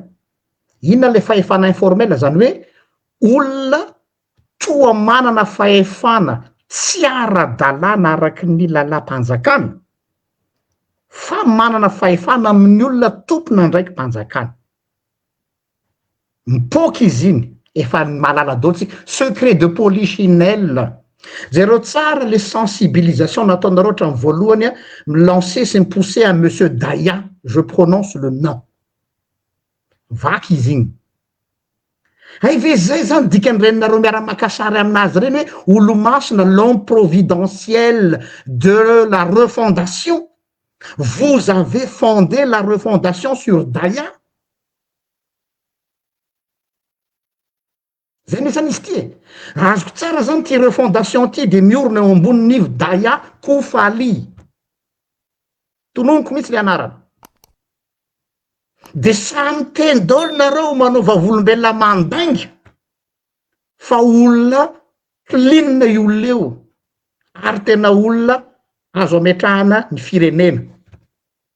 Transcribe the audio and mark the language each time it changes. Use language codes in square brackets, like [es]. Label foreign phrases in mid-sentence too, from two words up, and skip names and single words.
[mg] Inona le fahefana informel? Zany hoe olona toa manana fahefana tsy ara-dalàna araky ny lalam-panjakana, fa manana fahefana amin'ny olona tompona ndraiky mpanjakana. Mipoky izy iny, efa malala daholo tsika, [fr] secret de polichinelle. [mg] Zero tsara le sensibilisation nataonareo hatramin'ny voalohany a, milancer sy mipousser [fr] à monsieur Daya, je prononce le nom. [mg] Vaky izy igny. Hay ve zay zany dikan'irenareo miara-maka sary aminazy reny hoe olo-masina, [fr] l'homme providentiel de la refondation. Vous avez fondé la refondation sur Daya. [mg] Zay nisany izy ty e. Azoko tsara zany ty refondation ty de miorona eo ambonin'ivy Daya Koufali. Tononoko mihitsy le anarany. De samy teny daholo nareo manova volombelona mandainga fa olona linina io olona eo ary tena olona azo ametrahana ny firenena.